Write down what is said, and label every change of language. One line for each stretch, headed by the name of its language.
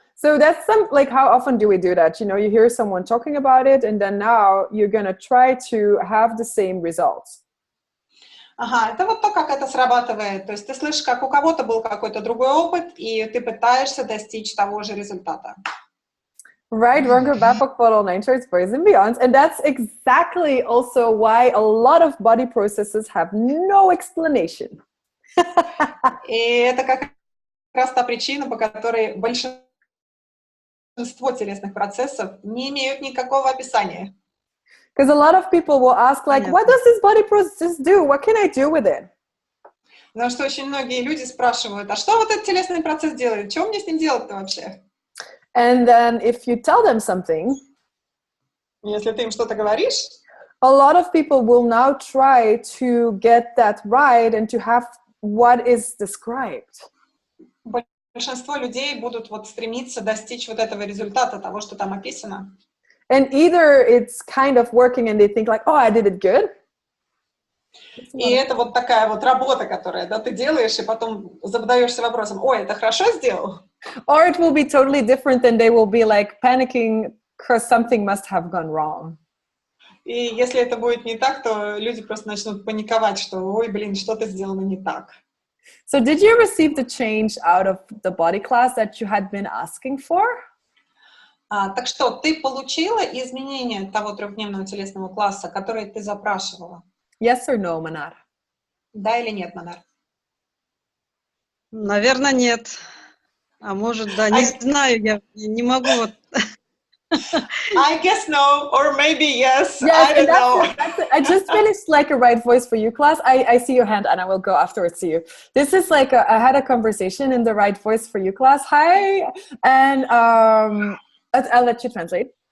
English: So that's how often do we do that? You hear someone talking about it, and then now you're gonna try to have the same results.
Russian: Ага, это вот то, как это срабатывает. То есть ты слышишь, как у кого-то был какой-то другой опыт, и ты пытаешься достичь того же результата.
English: Right, boys and beyonds. And that's exactly also why a lot of body processes have no explanation.
Russian: И это как раз та причина, по которой большинство телесных процессов не имеют никакого описания.
English: Because a lot of people will ask, what does this body process do? What can I do with it?
Russian: Потому что очень многие люди спрашивают, а что вот этот телесный процесс делает? Что мне с ним делать-то вообще?
English: And then if you tell them something,
Russian: если ты им что-то говоришь,
English: a lot of people will now try to get that right and to have what is described.
Russian: Большинство людей будут вот стремиться достичь вот этого результата, того, что там описано.
English: And either it's kind of working and they think oh, I did it good.
Russian: И это вот такая вот работа, которая, ты делаешь, и потом задаешься вопросом, ой, это хорошо сделал?
English: Or it will be totally different and they will be panicking because something must have gone wrong.
Russian: И если это будет не так, то люди просто начнут паниковать, что, ой, блин, что-то сделано не так.
English: So did you receive the change out of the body class that you had been asking for?
Russian: Так что, ты получила изменения того 3-дневного телесного класса, который ты запрашивала?
English: Yes or no, Manar?
Russian: Да или нет, Манар? Наверное, нет. А может, да, не знаю, я не могу вот...
English: I guess no, or maybe yes, yes, I don't know. I just finished a right voice for you class. I see your hand and I will go afterwards to you. This is I had a conversation in the right voice for you class. Hi, and I'll let you translate.